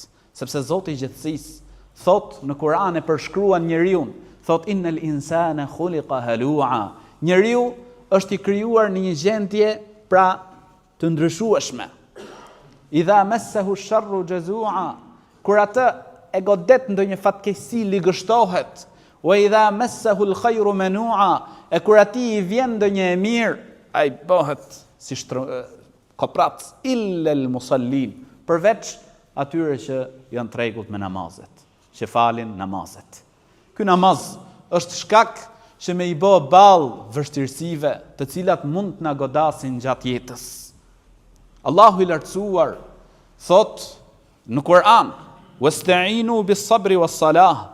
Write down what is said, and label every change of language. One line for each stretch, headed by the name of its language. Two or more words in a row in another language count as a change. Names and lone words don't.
Albanian: Sepse Zoti i gjithësisë thot në Kur'an e përshkruan njeriu, thot
Arabic: إن الإنسان خلق هلوعا.
Albanian: Njeriu është i krijuar në një gjendje pra të ndryshueshme.
Arabic: إذا مسه الشر جزوعا.
Albanian: Kur atë e godet ndonjë fatkeqësi ligështohet.
Arabic: وإذا مسه الخير منوعا.
Albanian: E kur atij i vjen ndonjë e mirë, ai bëhet si koprat
Arabic: إلا المصلين,
Albanian: përveç atyre që janë tregullt me namazet, që falin namazet. Ky namaz është shkak që me i bë ballë vështirësive, të cilat mund të na godasin gjatë jetës. Allahu i lartësuar thot në Kur'an:
Arabic: "واستعينوا بالصبر والصلاة."